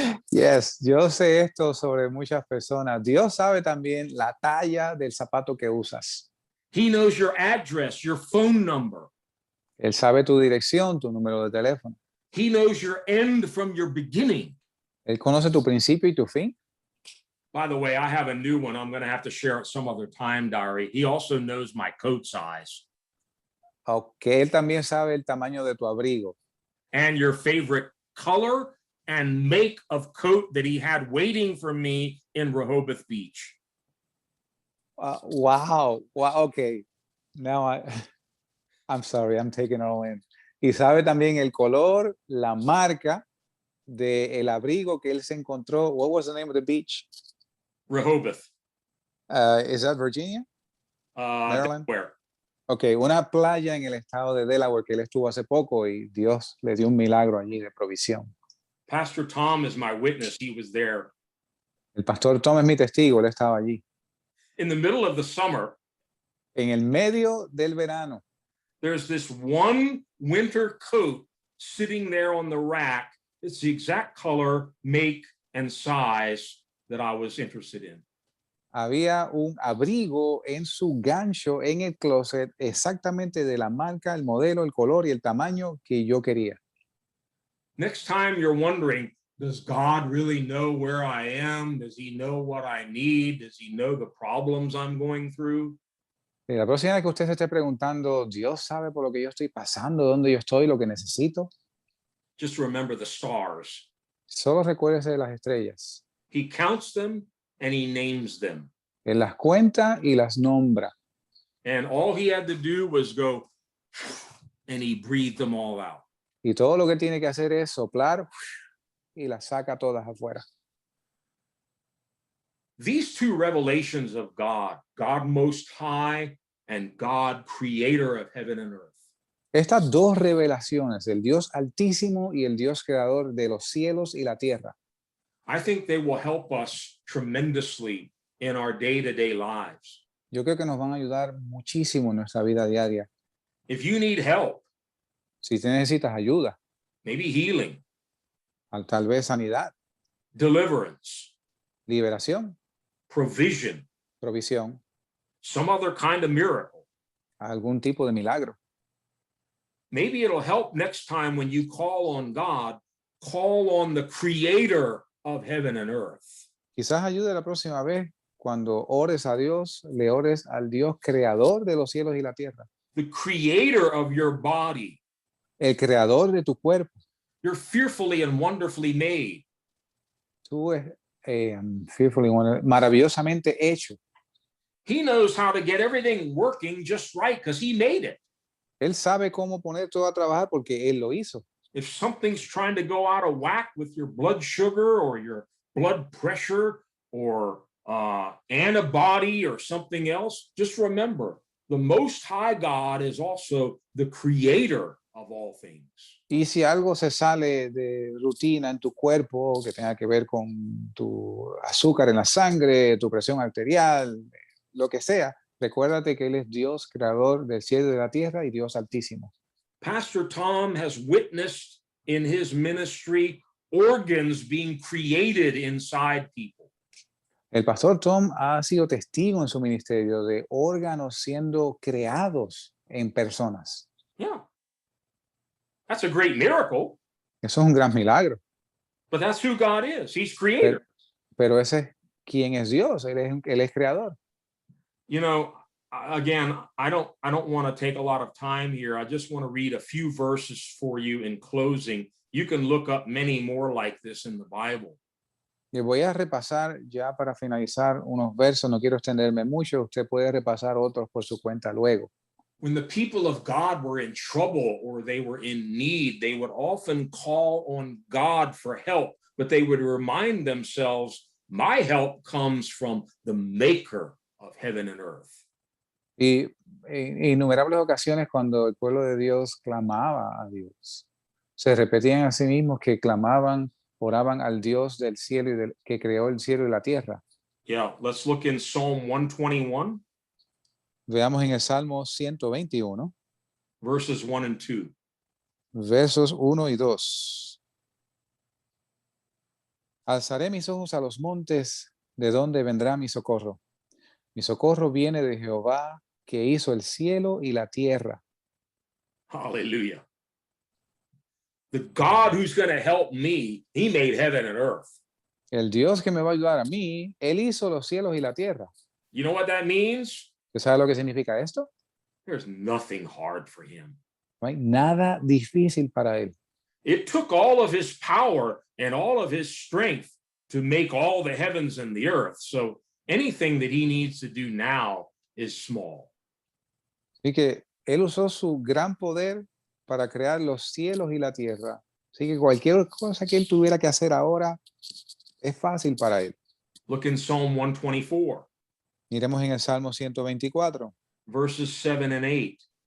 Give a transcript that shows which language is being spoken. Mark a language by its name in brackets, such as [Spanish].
[Spanish] Yes, yo sé esto sobre muchas personas. Dios sabe también la talla del zapato que usas. [English] He knows your address, your phone number. [Spanish] Él sabe tu dirección, tu número de teléfono. [English] He knows your end from your beginning. [Spanish] Él conoce tu principio y tu fin. [English] By the way, I have a new one. I'm going to have to share it some other time, Dari. He also knows my coat size [Spanish] Aunque él también sabe el tamaño de tu abrigo [English] and your favorite color and make of coat that he had waiting for me in Rehoboth Beach. Wow. Okay. Now I'm sorry, I'm taking it all in. [Spanish] Y sabe también el color, la marca de el abrigo que él se encontró. [English] What was the name of the beach? Rehoboth. Is that Virginia? Maryland? Delaware. [Spanish] Okay, una playa en el estado de Delaware que él estuvo hace poco y Dios le dio un milagro allí de provisión. [English] Pastor Tom is my witness. He was there. [Spanish] El pastor Tom es mi testigo, él estaba allí. [English] In the middle of the summer, [Spanish] En el medio del verano, [English] there's this one winter coat sitting there on the rack. It's the exact color, make, and size that I was interested in. [Spanish] había un abrigo en su gancho en el closet exactamente de la marca, el modelo, el color y el tamaño que yo quería. [English] Next time you're wondering, does God really know where I am? Does he know what I need? Does he know the problems I'm going through? [Spanish] Y la próxima vez que usted se esté preguntando, Dios sabe por lo que yo estoy pasando, dónde yo estoy, lo que necesito, [English] Just remember the stars. [Spanish] solo recuérdese de las estrellas. [English] He counts them and he names them. [Spanish] Él las cuenta y las nombra. [English] And all he had to do was go, and he breathed them all out. [Spanish] Y todo lo que tiene que hacer es soplar y las saca todas afuera. [English] These two revelations of God, God Most High and God Creator of heaven and earth, [Spanish] Estas dos revelaciones, el Dios Altísimo y el Dios Creador de los cielos y la tierra, [English] I think they will help us tremendously in our day-to-day lives. [Spanish] yo creo que nos van a ayudar muchísimo en nuestra vida diaria. [English] If you need help, [Spanish] Si te necesitas ayuda, [English] maybe healing, [Spanish] tal vez sanidad, [English] deliverance, [Spanish] liberación, [English] provision, [Spanish] provisión, [English] some other kind of miracle, [Spanish] algún tipo de milagro. [English] maybe it'll help next time when you call on God, call on the Creator of heaven and earth. [Spanish] Quizás ayude la próxima vez cuando ores a Dios, le ores al Dios creador de los cielos y la tierra, [English] The Creator of your body. [Spanish] el creador de tu cuerpo. [English] You're fearfully and wonderfully made. [Spanish] Tú fearfully, maravillosamente hecho. [English] He knows how to get everything working just right because he made it. [Spanish] Él sabe cómo poner todo a trabajar porque él lo hizo. [English] If something's trying to go out of whack with your blood sugar or your blood pressure or antibody or something else, just remember the Most High God is also the creator of all things. [Spanish] Y si algo se sale de rutina en tu cuerpo que tenga que ver con tu azúcar en la sangre, tu presión arterial, lo que sea, Recuérdate que Él es Dios, creador del cielo y de la tierra y Dios altísimo. [English] Pastor Tom has witnessed in his ministry organs being created inside people. [Spanish] El pastor Tom ha sido testigo en su ministerio de órganos siendo creados en personas. [English] Yeah. That's a great miracle, [Spanish] Eso es un gran milagro, [English] but that's who God is. He's [Spanish] pero, [English] creator. [Spanish] pero ese es quién es Dios, Él es creador. [English] You know, again, I don't want to take a lot of time here. I just want to read a few verses for you in closing. You can look up many more like this in the Bible. [Spanish] Y voy a repasar ya para finalizar unos versos, no quiero extenderme mucho, usted puede repasar otros por su cuenta luego. [English] When the people of God were in trouble or they were in need, they would often call on God for help, but they would remind themselves, my help comes from the maker of heaven and earth. [Spanish] Y en innumerables ocasiones cuando el pueblo de Dios clamaba a Dios, se repetían a sí mismos que clamaban, oraban al Dios del cielo y que creó el cielo y la tierra. [English] Yeah, let's look in Psalm 121, [Spanish] Veamos en el Salmo 121, [English] verses 1 and 2. [Spanish] versos 1 y 2. Alzaré mis ojos a los montes, ¿de dónde vendrá mi socorro? Mi socorro viene de Jehová, que hizo el cielo y la tierra. [English] Hallelujah. The God who's going to help me, he made heaven and earth. [Spanish] El Dios que me va a ayudar a mí, Él hizo los cielos y la tierra. [English] You know what that means? [Spanish] ¿Usted sabe lo que significa esto? [English] There's nothing hard for him. [Spanish] No hay nada difícil para Él. [English] It took all of his power and all of his strength to make all the heavens and the earth. So anything that he needs to do now is small. [Spanish] Así que Él usó su gran poder para crear los cielos y la tierra. Así que cualquier cosa que Él tuviera que hacer ahora es fácil para Él. [English] Look in Psalm 124, [Spanish] Miremos en el Salmo 124, [English] verses 7 and 8.